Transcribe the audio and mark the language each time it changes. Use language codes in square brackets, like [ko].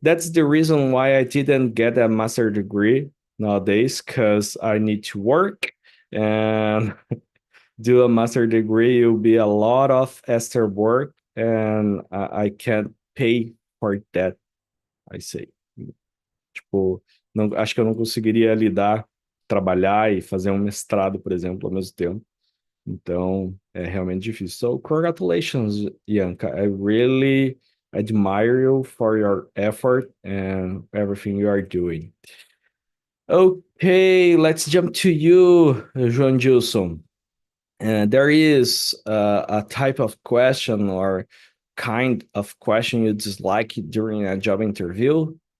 [en] That's the reason why I didn't get a master degree nowadays, because I need to work and do a master degree. It will be a lot of extra work, and I can't pay for that, I say. [pt] Tipo, não, acho que eu não conseguiria lidar, trabalhar e fazer um mestrado, por exemplo, ao mesmo tempo. Então, é realmente difícil. [en] So, congratulations, Bianca. I really admire you for your effort and everything you are doing. Okay, let's jump to you, João Gilson. There is a type of question or kind of question you dislike during a job interview.